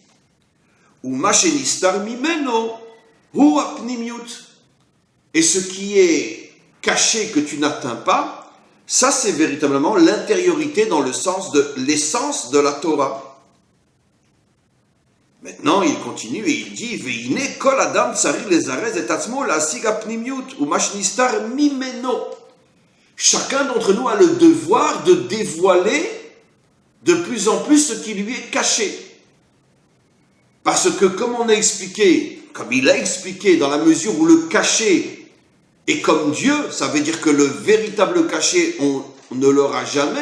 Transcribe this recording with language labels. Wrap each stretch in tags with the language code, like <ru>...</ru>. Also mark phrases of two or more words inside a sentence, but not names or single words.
<fr>Et ce qui est caché que tu n'atteins pas, ça c'est véritablement l'intériorité dans le sens de l'essence de la Torah. Maintenant, il continue et il dit</fr> <he>ואין כל אדם צריך לזרז את עצמו להשיג הפנימיות ומה שנסתר ממנו.</he> <fr>Chacun d'entre nous a le devoir de dévoiler de plus en plus ce qui lui est caché. Parce que comme on a expliqué, comme il a expliqué, dans la mesure où le caché est comme Dieu, ça veut dire que le véritable caché, on ne l'aura jamais.</fr>